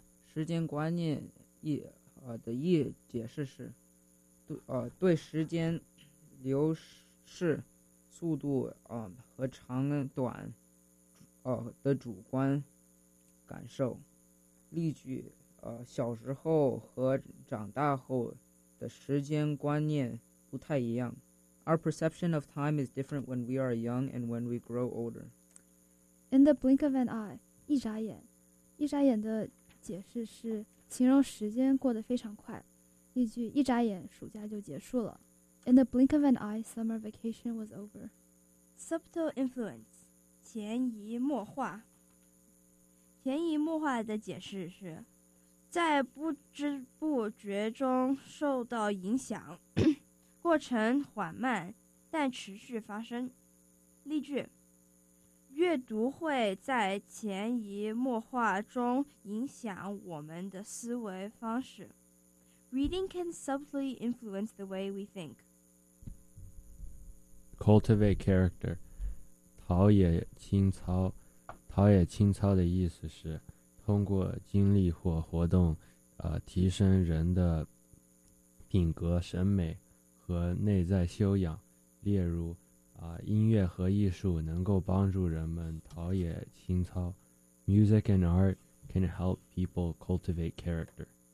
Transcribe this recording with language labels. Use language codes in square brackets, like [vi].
[zh] 时间观念的意解释是 对时间流逝速度和长短的主观感受。例句小时候和长大后的时间观念不太一样。 [en] Our perception of time is different when we are young and when we grow older. In the blink of an eye, [zh] 一眨眼。一眨眼的解释是形容时间过得非常快。例句，一眨眼暑假就结束了。 [en] In the blink of an eye, summer vacation was over. Subtle influence, [zh] 潜移默化。潜移默化的解释是在不知不觉中受到影响。过程缓慢但持续发生。例句，阅读会在潜移默化中影响我们的思维方式。 [en] Reading can subtly influence the way we think. Cultivate character. [zh] 陶冶情操。陶冶情操的意思是通过经历或活动提升人的品格、审美和内在修养。例如音乐和艺术能够帮助人们陶冶情操。 [en] Music and art can help people cultivate character.